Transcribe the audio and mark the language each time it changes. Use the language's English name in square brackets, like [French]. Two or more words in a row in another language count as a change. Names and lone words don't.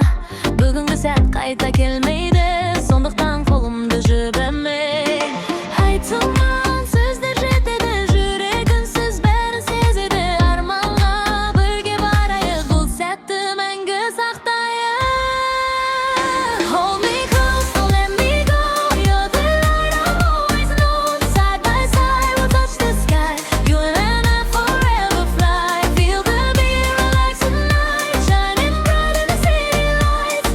[Kazakh] Бүгінгі сәт қайта келмейді, сондықтан қолымды жібімей. Айтылмаған сөздер жетеді, жүрегінсіз бәрін сезеді. Арманға бірге барайық, бұл сәтті мәңгі сақтайық. [English] Hold me close, don't let me go. You're the light I've always known. Side by side we'll touch the sky. You and I forever fly. Feel the beat, relax tonight. Shining bright in the city lights.